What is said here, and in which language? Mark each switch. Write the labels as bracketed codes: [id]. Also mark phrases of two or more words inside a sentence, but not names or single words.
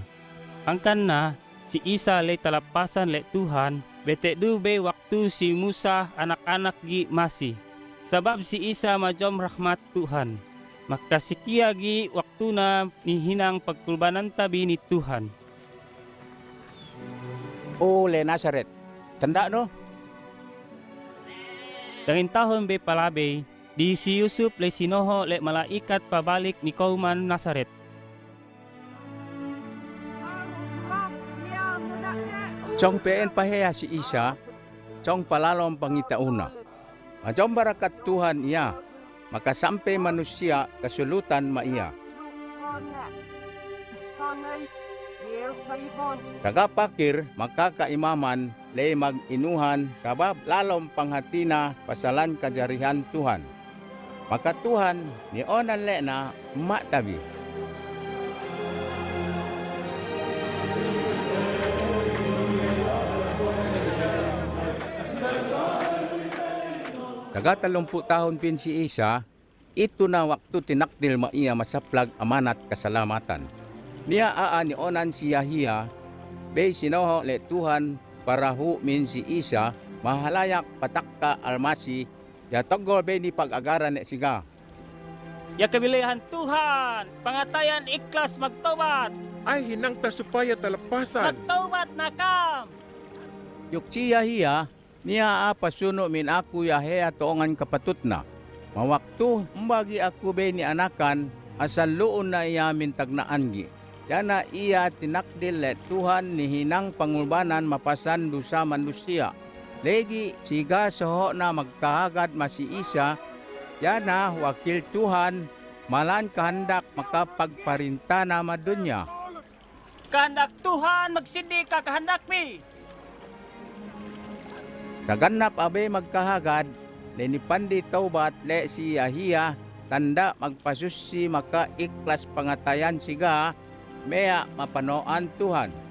[sml] Angkan na, si Isa lay talapasan le Tuhan, bete du bay waktu si Musa anak-anak gi masi. Sabab si Isa majom rahmat Tuhan, makasikia gi waktu na ni hinang pagkulbanan tabi ni Tuhan. Ole Nazaret, tanda no? Dangin tahon bay palabay, di si Yusuf lay sinoho le malaikat pabalik ni Kauman Nazaret. Chong peen paheya si Isa, chong palalom pangitauna. Majom barakat Tuhan iya, makasampe manusia kasulutan maiya. Kagapakir makakaimaman lay mag-inuhan kabab lalom panghatina pasalan kajarihan Tuhan. Maka Tuhan ni onan le na matabi. Nagatalumpu tahon pin si Isa, ito na waktu tinakdil maiya masaplag amanat kasalamatan. Niya ni onan si Yahia, bay sinoho le Tuhan para hu min si Isa, mahalayak patakka almasi, ya togol bay ni pag-agaran ne siga. Ya kabilihan Tuhan, pangatayan iklas magtawad, Ay hinangta supaya talapasan. magtawad na kam! Yuk si Yahia, niya pasuno min aku Yahea toongan kapatut na. Mawaktu mbagi aku bay ni anakan, asal luon na iya min tagnaan gi. Yana iya tinakdil le Tuhan ni hinang pangulbanan mapasan dusa manusia. Legi siga soho na magkahagad masi Isa, yana wakil Tuhan malan kahandak makapagparinta na madunya. Kahandak Tuhan, magsindi ka kahandak mi! Naganap abe magkahagad, le ni pandi taubat le si Yahia, tanda magpasusi maka iklas pangatayan siga, mea mapanoan Tuhan.